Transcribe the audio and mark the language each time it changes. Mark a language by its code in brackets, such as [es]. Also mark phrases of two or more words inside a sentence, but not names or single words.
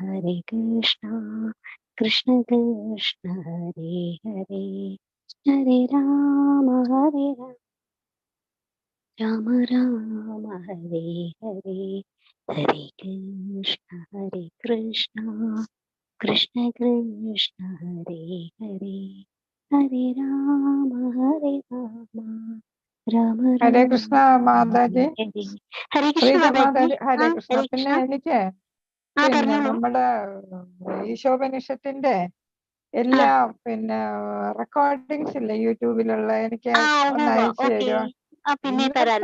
[sa] കൃഷ്ണ കൃഷ്ണ ഹരേ ഹരേ ഹരേ രാമ രാമ രാമ ഹരേ ഹരേ ഹരേ കൃഷ്ണ കൃഷ്ണ കൃഷ്ണ ഹരേ ഹരേ ഹരേ രാമ രാമ ഹരേ രാമ [ml] കൃഷ്ണ മാതാജി, [sa] ഹരേ ഹരേ കൃഷ്ണ [ml] പ്രീത മാതാജി. ഹരേ ആ [sa] കൃഷ്ണ. ഹരേ [ml] പിന്നെ കൃഷ്ണ എനിക്ക് ആ പിന്നെ പറഞ്ഞോളൂ നമ്മുടെ ഈശോപനിഷത്തിന്റെ ആ എല്ലാ പിന്നെ റെക്കോർഡിങ്സ് ഇല്ലേ യൂട്യൂബിലുള്ള, എനിക്ക് ആ ഒന്ന് ഉവ്വ് അയച്ചു ഓക്കെ തരുമോ? ആ പിന്നെ ഇന്നത്തെ